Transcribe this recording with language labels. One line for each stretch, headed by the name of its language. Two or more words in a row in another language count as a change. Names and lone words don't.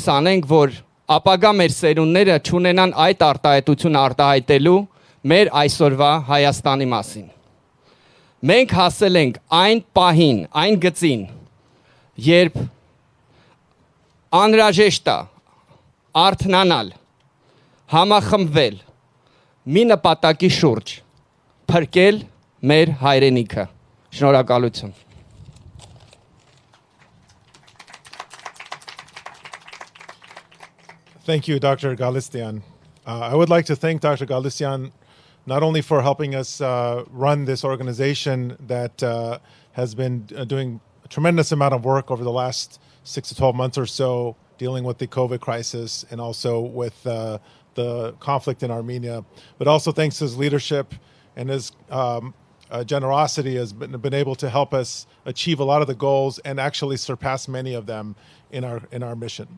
Armenian: անենք, որ ապագա մեր սերունդները չունենան այդ արտահայտությունը արտահայտելու մեր այսօրվա Հայաստանի մասին։ Մենք հասել ենք այն պահին, այն գծին, երբ անհրաժեշտ է արթնանալ, համախմբվել մի նպատակի շուրջ, փրկել մեր հայրենիքը։ Շնորհակալություն։
English: Thank you, Dr. Galistian. I would like to thank Dr. Galistian not only for helping us run this organization that has been doing a tremendous amount of work over the last 6 to 12 months or so, dealing with the COVID crisis and also with the conflict in Armenia, but also thanks to his leadership and his generosity has been able to help us achieve a lot of the goals and actually surpass many of them in our mission.